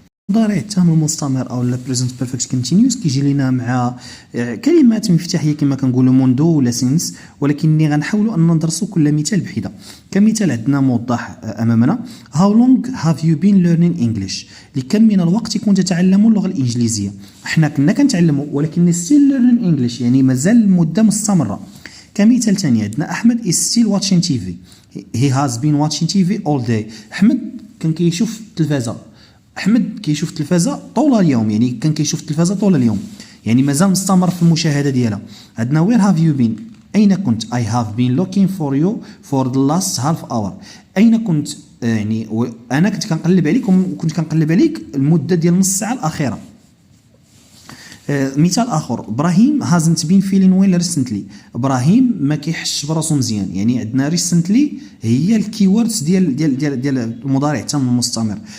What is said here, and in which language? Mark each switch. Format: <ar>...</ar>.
<ar>المضارع التام المستمر او البريزنت بيرفكت كونتينيوس كيجي لينا مع كلمات مفتاحيه كما كنقولوا منذ ولا سينس، ولكنني غنحاولوا ان ندرسوا كل مثال بحده. كمثال عندنا موضح امامنا</ar> <en>How long have you been learning English؟</en> <ar>لكم من الوقت كنت تتعلم اللغه الانجليزيه؟ احنا كنا كنتعلموا ولكن</ar> <en>still learning English،</en> <ar>يعني مازال المده مستمره.</ar> <en>كمثال ثاني عندنا Ahmed is still watching TV. He has been watching TV all day.</en> <ar>احمد كان كيشوف التلفازه، احمد كيشوف التلفازه طول اليوم، يعني كان كيشوف التلفازه طول اليوم، يعني مازال مستمر في المشاهده ديالها.</ar> <en>عندنا where have you been؟</en> <ar>اين كنت؟</ar> <en>I have been looking for you for the last half hour.</en> <ar>اين كنت؟ يعني انا كنت كنقلب عليك وكنت كنقلب عليك المده ديال نص ساعه الاخيره. مثال اخر</ar> <en>Ibrahim hasn't been feeling well recently.</en> <ar>ابراهيم ما كيحسش براسو مزيان، يعني عندنا recently هي الكيوردز ديال المضارع التام المستمر.</ar>